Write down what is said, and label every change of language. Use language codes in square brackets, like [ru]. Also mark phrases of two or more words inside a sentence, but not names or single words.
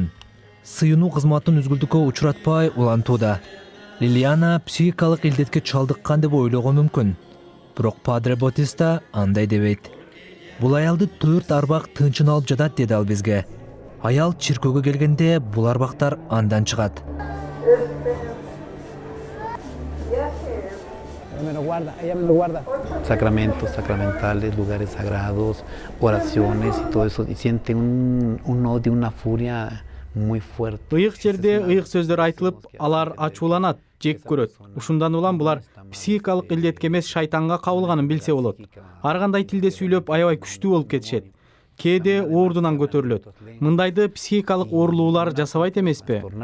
[ky] Сыйынуу кызматын үзгүлдүккө учуратпай улантууда. Лилиана психикалык илдетке чалдыккан деп ойлогон мүмкүн. Бирок Падре Ботиста андай дебейт. Бул аялды 4 арбак тынчын алып жатат деди ал бизге. Аял чиркөөгө келгенде бул арбактар андан чыгат. [es] Sacramentos, sacramentales, lugares sagrados, oraciones y todo eso, y siente un odio, una furia muy fuerte. [ky] Ыйык жерде ыйык сөздөр айтылып, алар ачууланат, жек көрөт. Ушундан улам булар психикалык илдетке эмес шайтанга кабылганын билсе болот. Ар кандай тилде сүйлөп аябай күчтүү болуп кетишет. Кээде оордунан көтөрүлөт. Мындайды психикалык оорулуулар жасабайт эмеспи?